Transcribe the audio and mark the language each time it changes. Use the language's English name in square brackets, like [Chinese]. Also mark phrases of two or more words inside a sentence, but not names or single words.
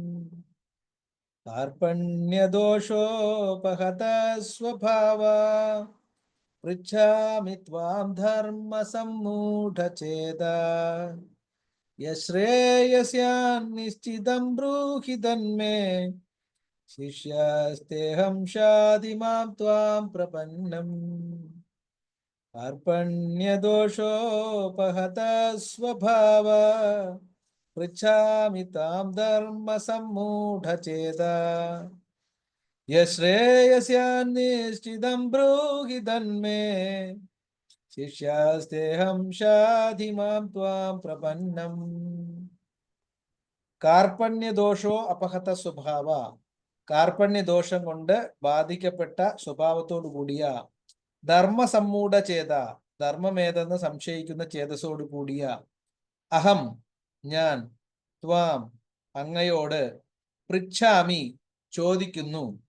[Sanskrit] कार्पण्यदोषोपहत स्वभाव पृच्छामि त्वां धर्म सम्मूढचेता यश्रेयस्यान्निश्चितं ब्रूहि तन्मे शिष्यस्तेऽहं शाधि मां त्वां प्रपन्नम् कार्पण्यदोषोपहत स्वभाव पृच्छामि तां धर्म सम्मूढचेता യശ്രേയസ്യാനിശ്ചിതം ബ്രൂഹി തന്മേ ശിഷ്യാസ്തേഹം ഷാധിമാം ത്വാം പ്രപന്നം. കാർപ്പണ്യദോഷോ അപഹത സ്വഭാവ. [Malayalam] കാർപ്പണ്യദോഷം കൊണ്ട് ബാധിക്കപ്പെട്ട സ്വഭാവത്തോടു കൂടിയ [Sanskrit] ധർമ്മസമ്മൂഢ ചേത, [Malayalam] ധർമ്മമേതെന്ന് സംശയിക്കുന്ന ചേതസോടു കൂടിയ അഹം ഞാൻ, ത്വാം അങ്ങയോട്, പൃച്ഛാമി ചോദിക്കുന്നു,